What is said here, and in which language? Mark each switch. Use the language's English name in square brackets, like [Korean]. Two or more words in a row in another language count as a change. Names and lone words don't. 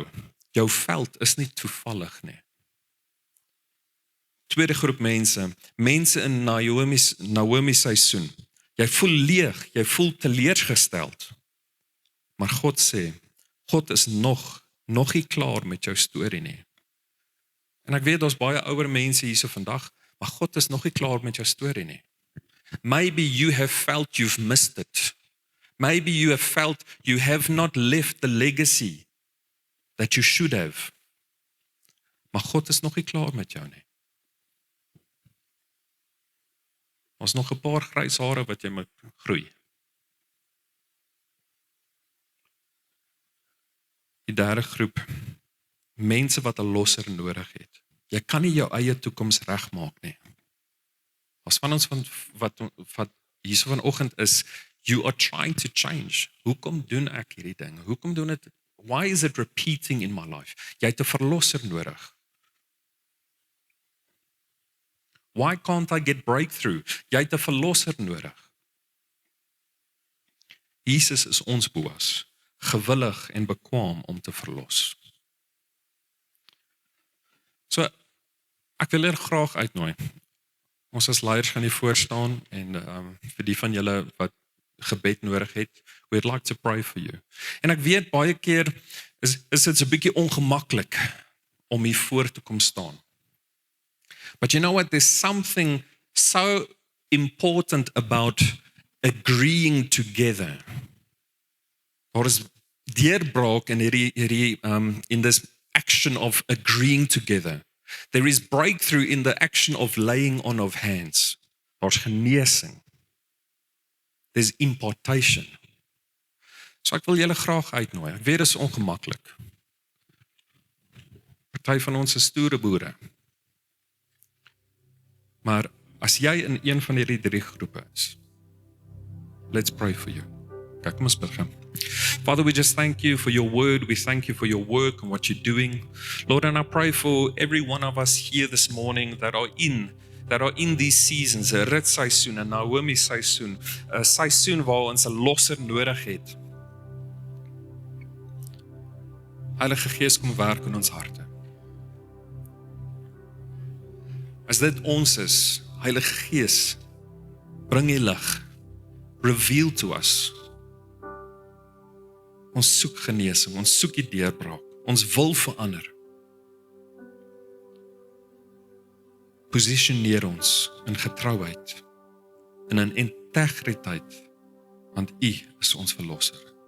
[Afrikaans] Jou veld is nie toevallig nie. Tweede groep mense in Naomi seisoen. Jy voel leeg, jy voel teleurgesteld. Maar God sê, God is nog nie klaar met jou storie nie. En ek weet daar's baie ouer mense hierso vandag, maar God is nog nie klaar met jou storie nie. [English] Maybe you have felt you've missed it. Maybe you have felt you have not left the legacy that you should have. [Afrikaans] Maar God is nog nie klaar met jou nie. Ons nog 'n paar grys hare wat jy moet groei. Die derde groep, mense wat 'n losser nodig het. Jy kan nie jou eie toekoms regmaak nie. As van ons wat hierso vanoggend is, [English] you are trying to change. [Afrikaans] Hoekom doen ek hierdie dinge? Hoekom doen dit? [English] Why is it repeating in my life? [Afrikaans] Jy het 'n verlosser nodig. [English] Why can't I get breakthrough? [Afrikaans] Jy het 'n verlosser nodig. Jesus is ons Boas, gewillig en bekwaam om te verlos. So, ek wil graag uitnooi. Ons as leiers gaan hier voor staan en vir die van julle wat gebed nodig het, [English] we'd like to pray for you. [Afrikaans] En ek weet baie keer is dit so 'n bietjie ongemaklik om hier voor te kom staan. [English] But you know what, there's something so important about agreeing together. [Afrikaans] Daar is deurbraak in [English] this action of agreeing together. There is breakthrough in the action of laying on of hands. [Afrikaans] Daar's genesing. [English] There's impartation. [Afrikaans] So ek wil julle graag uitnooi. Ek weet dit is ongemaklik. Party van ons is stoere boere. Maar as jy in een van hierdie 3 groepe is, [English] let's pray for you. [Afrikaans] Kyk, kom ons begin. [English] Father, we just thank you for your word. We thank you for your work and what you're doing. Lord, and I pray for every one of us here this morning that are in these seasons, [Afrikaans] 'n ritseisoen, 'n Naomi seisoen, 'n seisoen waar ons 'n losser nodig het. Heilige Gees, kom werk in ons harte. As dit ons is, Heilige Gees, bring die lig. [English] Reveal to us. [Afrikaans] Ons soek genesing, ons soek die deurbraak, ons wil verander. Positioneer ons in getrouheid en in integriteit, want U is ons verlosser.